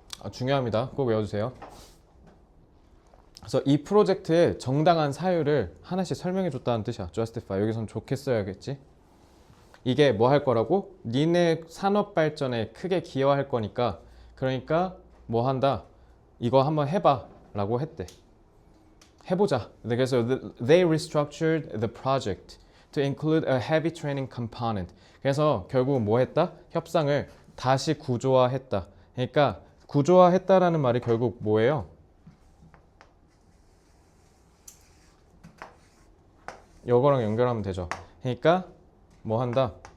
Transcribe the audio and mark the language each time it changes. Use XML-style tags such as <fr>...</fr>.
<ko>중요합니다. 꼭 외워주세요. 그래서 이 프로젝트의 정당한 사유를 하나씩 설명해 줬다는 뜻이야. justify. 여기선 좋게 써야겠지. 이게 뭐 할 거라고? 니네 산업 발전에 크게 기여할 거니까, 그러니까 뭐 한다? 이거 한번 해봐 라고 했대. 해보자.</ko> <en>그래서 they restructured the project to include a heavy training component.</en> <ko>그래서 결국 뭐 했다? 협상을 다시 구조화했다. 그러니까 구조화했다라는 말이 결국 뭐예요? 이거랑 연결하면 되죠. 그러니까 뭐 한다?</ko>